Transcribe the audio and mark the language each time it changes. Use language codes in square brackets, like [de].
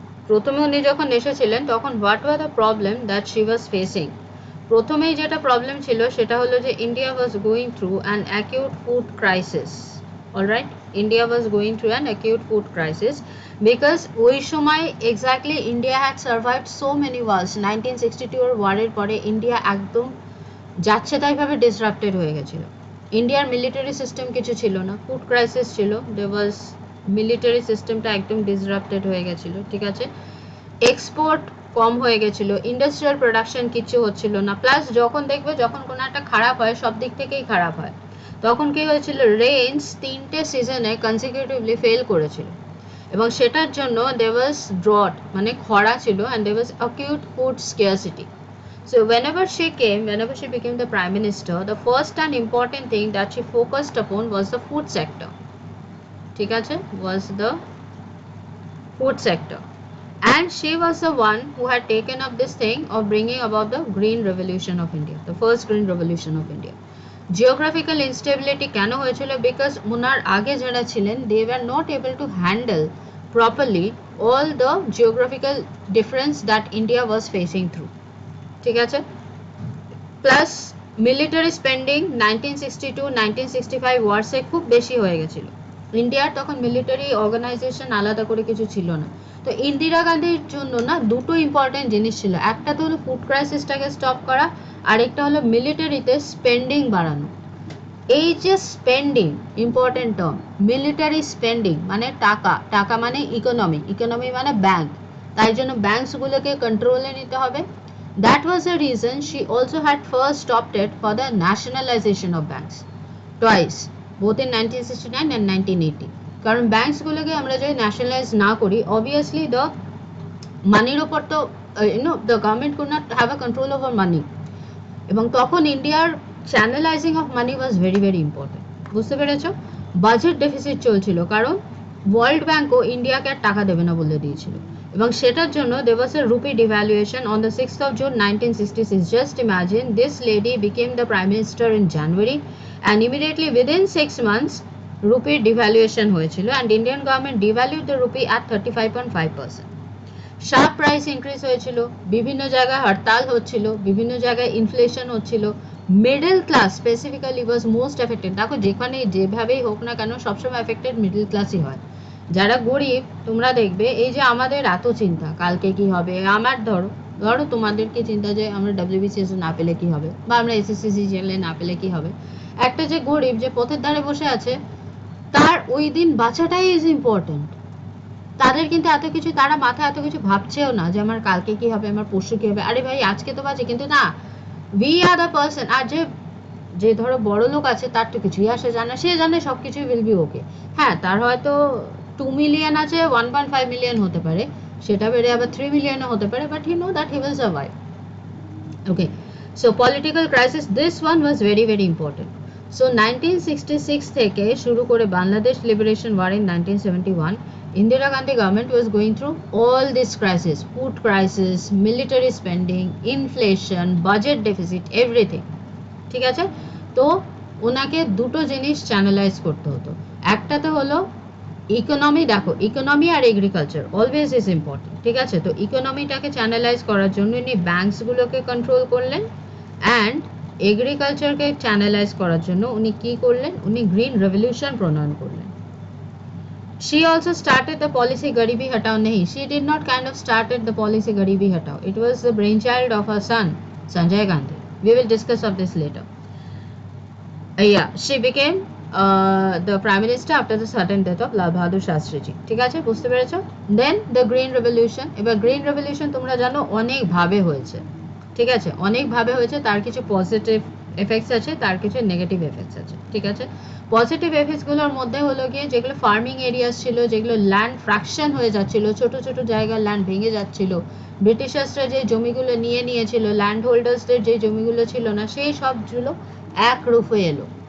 [bn] প্রথমে উনি যখন এসেছিলেন তখন [en] What were the problem that she was facing. [bn] প্রথমেই যেটা প্রবলেম ছিল সেটা হলো যে [en] India was going through an acute food crisis. Alright, India was going through an acute food crisis because [bn] ওই সময় [en] exactly India had survived so many wars. [bn] 1962 এর ওয়ারের পরে ইন্ডিয়া একদম যাচ্ছে তাই ভাবে ডিসরাপ্টেড হয়ে গেছিল। ইন্ডিয়ার মিলিটারি সিস্টেম কিছু ছিল না, ফুড ক্রাইসিস ছিল, [en] there was [bn] মিলিটারি সিস্টেমটা একদম ডিসরাপ্টেড হয়ে গেছিল, ঠিক আছে। এক্সপোর্ট কম হয়ে গেছিল, ইন্ডাস্ট্রিয়াল প্রোডাকশন কিছু হচ্ছিল না। প্লাস যখন দেখবে যখন কোনো একটা খারাপ হয় সব দিক থেকেই খারাপ হয়, তখন কি হয়েছিল, রেইনস 3টে সিজনে কনসিকিউটিভলি ফেল করেছিল এবং সেটার জন্য [en] there was drought [bn] মানে খরা ছিল, [en] And there was acute food scarcity. So whenever she became the prime minister, the first and important thing that she focused upon was the food sector. [bn] ঠিক আছে, [en] was the food sector. And she was the one who had taken up this thing of bringing about the green revolution of India, the first green revolution of India. Geographical instability [bn] কেন হয়েছিল, [en] because [bn] ওনার আগে যারা ছিলেন [en] they were not able to handle properly all the geographical difference that India was facing through, [bn] ঠিক আছে। Plus military spending 1962-1965 ওয়ার্সে খুব বেশি হয়ে গেছিল। ইন্ডিয়ার তখন মিলিটারি অর্গানাইজেশন আলাদা করে কিছু ছিল না। তো ইন্দিরা গান্ধীর জন্য না দুটো ইম্পর্টেন্ট জিনিস ছিল, একটা তো হলো ফুড ক্রাইসিসটাকে স্টপ করা, আরেকটা হলো মিলিটারিতে স্পেন্ডিং বাড়ানো। এই যে spending important term, military spending মানে টাকা, টাকা মানে ইকোনমি, ইকোনমি মানে ব্যাংক, তাই জন্য ব্যাংকসগুলোকে কন্ট্রোলে নিতে হবে। [en] That was the reason she also had first opted for the nationalization of banks twice, both in 1969 and 1980. [bn] কারণ ব্যাংকসগুলোকে আমরা যদি ন্যাশনালাইজ না করি, [en] obviously the [bn] মানির ওপর তো [en] the government could not have a control over money, এবং তখন ইন্ডিয়ার channelising of money was very very important, [bn] বুঝতে পেরেছো। বাজেট ডেফিসিট চলছিল কারণ ওয়ার্ল্ড ব্যাংকও ইন্ডিয়াকে আর টাকা দেবে না বলে দিয়েছিল, এবং সেটার জন্য [en] there was a rupee devaluation on the 6th of June 1966. Just imagine, this lady became the prime minister in January and immediately within 6 months rupee devaluation [bn] হয়েছিল [en] and Indian government devalued the rupee at 35.5%. [bn] Sharp price increase হয়েছিল, বিভিন্ন জায়গায় হরতাল হচ্ছিল, বিভিন্ন জায়গায় inflation হচ্ছিল, [en] Middle class specifically was most affected. [bn] দেখো যেখানে যেভাবেই হোক না কেন সবসময় এফেক্টেড মিডল ক্লাসই হয়। যারা গরিব তোমরা দেখবে এই যে আমাদের এত চিন্তা কালকে কি হবে, আমার ধরো তোমাদের কি চিন্তা যে আমরা WBCS না পেলে কি হবে, বা আমরা SSC SLST না পেলে কি হবে। একটা যে গরিব যে পথের ধারে বসে আছে তার ওই দিন বাঁচাটাই [en] Is important. [bn] তাদের কিন্তু এত কিছু, তারা মাথায় এত কিছু ভাবছেও না যে আমার কালকে কি হবে, আমার পরশু কি হবে, আরে ভাই আজকে তো বাজে, কিন্তু না, [en] We are the person. [bn] আর যে ধরো বড় লোক আছে তার তো কিছুই আসে জানে, সে জানে সব কিছুই [en] Will be okay. [bn] হ্যাঁ, তার হয়তো 2 মিলিয়ন আছে, 1.5 মিলিয়ন হতে পারে, সেটা বেড়ে আবার 3 মিলিয়নও হতে পারে, [en] But he know that he will survive. Okay, so political crisis, this one was very very important. So 1966 [bn] থেকে শুরু করে [en] Bangladesh liberation war in 1971, Indira Gandhi government was going through all this crisis, food crisis, military spending, inflation, budget deficit, everything. [bn] ঠিক আছে, তো ওনাকে দুটো জিনিস চ্যানেলাইজ করতে হতো। একটা তো হলো ইকোনমি, দেখো economy আর agriculture always is important, ঠিক আছে। তো ইকোনমিটাকে চ্যানেলাইজ করার জন্য উনি ব্যাংকসগুলোকে কন্ট্রোল করলেন, অ্যান্ড এগ্রিকালচারকে চ্যানেলাইজ করার জন্য উনি কি করলেন, উনি গ্রিন রেভলিউশন প্রণয়ন করলেন। [en] She also started the policy Garibi Hatao nahi. She did not kind of started the policy Garibi Hatao. It was the brainchild of her son, Sanjay Gandhi. We will discuss of this later. Yeah, she became the prime minister after the sudden death of Lal Bahadur Shastri ji. [bn] ঠিক আছে, বুঝতে পেরেছো? [en] Then the green revolution. [bn] এবার green revolution তোমরা জানো অনেক ভাবে হয়েছে, ঠিক আছে, অনেক ভাবে হয়েছে। তার কিছু পজিটিভ এফেক্টস আছে, তার কিছু নেগেটিভ এফেক্টস আছে, ঠিক আছে। পজিটিভ এফেক্টসগুলোর মধ্যে হলো গিয়ে যেগুলো ফার্মিং এরিয়াস ছিল, যেগুলো ল্যান্ড ফ্র্যাকশন হয়ে যাচ্ছিল, ছোট ছোট জায়গার ল্যান্ড ভেঙে যাচ্ছিল, ব্রিটিশার্সরা যে জমিগুলো নিয়েছিল, ল্যান্ড হোল্ডার্সদের যে জমিগুলো ছিল না, সেই সবগুলো এক রূপে এলো।